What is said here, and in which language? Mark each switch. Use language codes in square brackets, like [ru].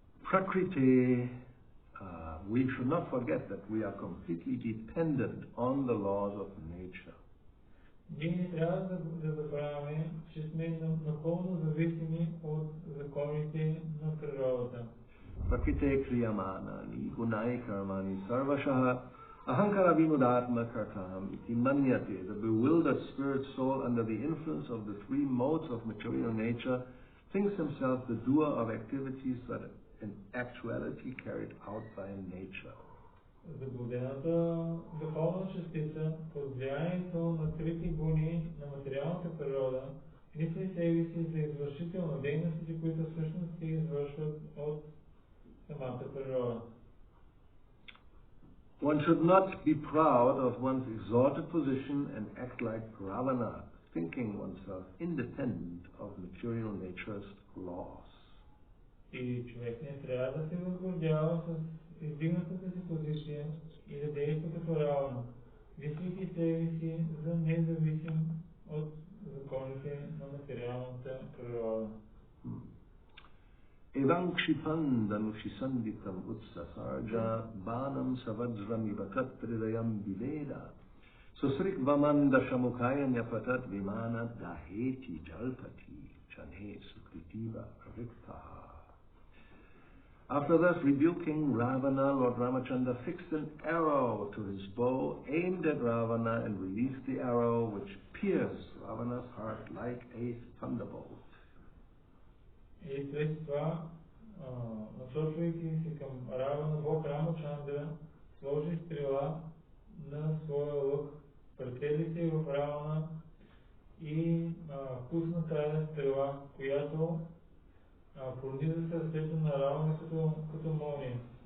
[en] Prakriti, we should not forget that we are completely dependent on the laws of nature. [bg] Ние не трябва да забравяме, че сме напълно зависими от законите на природата. [sa] Prakrite kriyamanani gunai karmani sarvashaha ahankara vinudatma kartam iti manyate. [en] The bewildered spirit soul, under the influence of the three modes of material nature, thinks himself the doer of activities that in actuality carried out by nature. [bg] Заблудената духовна частица под влиянието на трите гуни на материалната природа мисли себе си за извършител на дейностите, които всъщност се извършват от самата природа. [en] One should not be proud of one's exalted position and act like Ravana, thinking oneself independent of material nature's laws. [bg] И човек не трябва да се възгордява с издигнатата си позиция и да действа като Равана, мислейки себе си за независим от законите на материалната природа. [sa] Evam kshipandan kshisanditam utsasarja banam savajramivatat tridayam viveda susrikvamanda shamukhaya nyapatat vimana daheti jalpati chane sukritiva riktaha. [en] After thus rebuking Ravana, Lord Ramachandra fixed an arrow to his bow, aimed at Ravana, and released the arrow, which pierced Ravana's heart like a thunderbolt. [bg] И след това, насочвайки се към Равана, Бог Рамачандра сложи стрела на своя лък, прицели се в Равана и пусна тая стрела, която прониза сърцето на Равана като молния.